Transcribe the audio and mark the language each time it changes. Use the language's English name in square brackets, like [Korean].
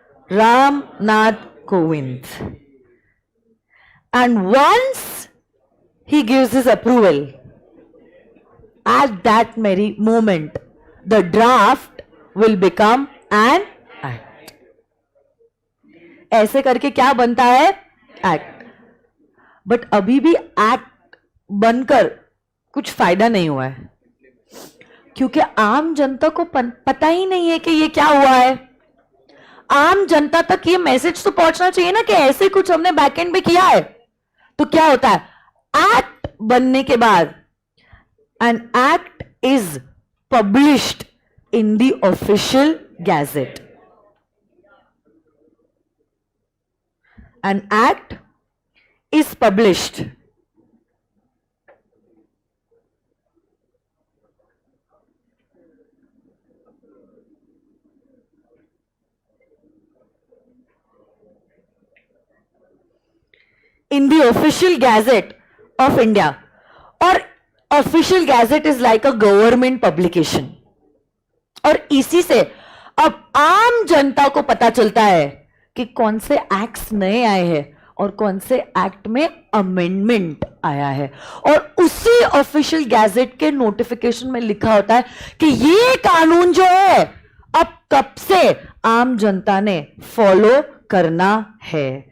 [English] Ram Nath Kovind. And once he gives his approval, at that very moment, the draft will become an act. [Hindi] ऐसे करके क्या बनता है? Act. But अभी भी एक्ट बनकर कुछ फायदा नहीं हुआ है, क्योंकि आम जनता को पता ही नहीं है कि ये क्या हुआ है. आम जनता तक ये मैसेज तो पहुंचना चाहिए ना कि ऐसे कुछ हमने बैकएंड में किया है. तो क्या होता है? [English] act [Hindi] बनने के बाद [English] An act is published in the official gazette. An act is published in the official gazette of India. [Hindi] और [English] official gazette is like a government publication. [Hindi] और इसी से अब आम जनता को पता चलता है कि कौन से एक्ट्स नए आए हैं और कौन से एक्ट में अमेंडमेंट आया है. और उसी ऑफिशियल गैजेट के नोटिफिकेशन में लिखा होता है कि ये कानून जो है अब कब से आम जनता ने फॉलो करना है.